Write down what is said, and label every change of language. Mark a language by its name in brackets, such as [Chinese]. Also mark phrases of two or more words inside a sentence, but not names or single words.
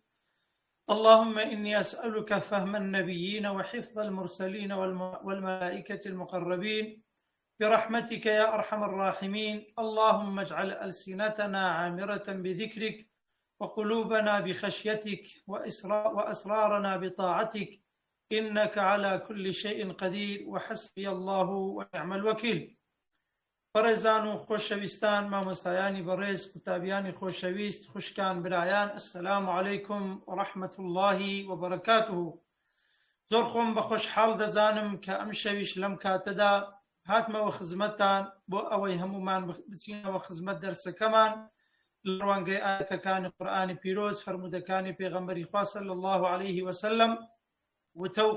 [Arabic] اللهم إني أسألك فهم النبيين وحفظ المرسلين والملائكة المقربين برحمتك يا أرحم الراحمين. اللهم اجعل ألسنتنا عامرة بذكرك وقلوبنا بخشيتك وأسرارنا بطاعتك، إنك على كل شيء قدير وحسبي الله ونعم الوكيل. [Central Kurdish] بەڕێزان و خۆشەویستان، مامۆستایانی بەڕێز، قوتابیانی خۆشەویست، خوشکان، برایان، [Arabic] السلام علیکم ورحمة الله وبركاته. [Central Kurdish] زۆر خۆم بە خۆشحاڵ دەزانم کە ئەم شەویش لەم کاتەدا هاتمەوە خزمەتتان بۆ ئەوەی هەمومان بچینەوە خزمەت دەرسەکەمان لە ڕوانگەی ئاەتەکانی قورئانی پیرۆز، فەرمودەکانی پێغەمبەری خوا [Arabic] صلی الله عليه وسلم، [Central Kurdish] وتە و